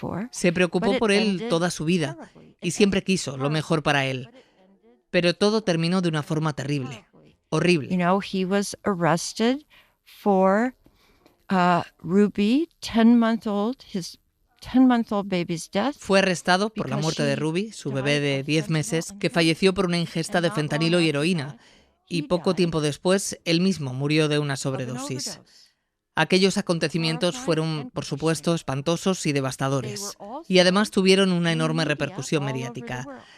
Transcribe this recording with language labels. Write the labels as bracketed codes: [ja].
[es] Se preocupó por él toda su vida y siempre quiso lo mejor para él. Pero todo terminó de una forma terrible, horrible. [en] You know, he was arrested for Ruby, 10-month-old, his 10-month-old baby's death. [es] Fue arrestado por la muerte de Ruby, su bebé de 10 meses, que falleció por una ingesta de fentanilo y heroína, y poco tiempo después él mismo murió de una sobredosis. Aquellos acontecimientos fueron, por supuesto, espantosos y devastadores, y además tuvieron una enorme repercusión mediática.